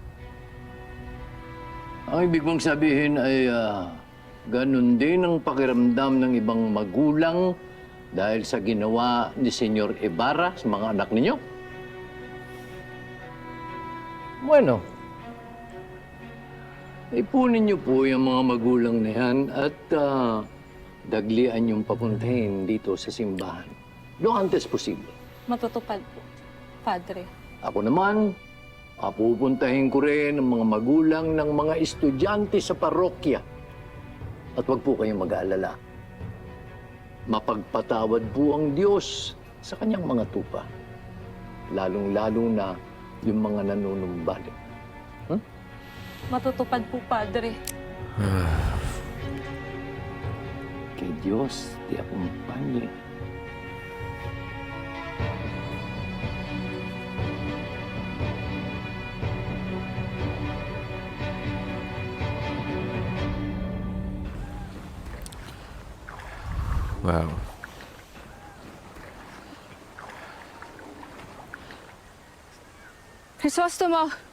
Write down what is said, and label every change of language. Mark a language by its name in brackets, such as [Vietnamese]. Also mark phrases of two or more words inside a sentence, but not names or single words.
[Filipino] Ang ibig mong sabihin ay ganun din ang pakiramdam ng ibang magulang dahil sa ginawa ni Senyor Ibarra sa mga anak ninyo? Bueno, ipunin niyo po yung mga magulang na yan at daglian yung papuntahin dito sa simbahan. [Spanish] Lo antes posible. [Filipino] Matutupad po, Padre. Ako naman, papupuntahin ko rin ang mga magulang ng mga estudyante sa parokya. At huwag po kayong mag-aalala. Mapagpatawad po ang Diyos sa kanyang mga tupa. Lalong-lalo na yung mga nanunumbalik. Matutupad po, Padre. [Spanish] Que Dios te acompañe. Wow. Crisostomo!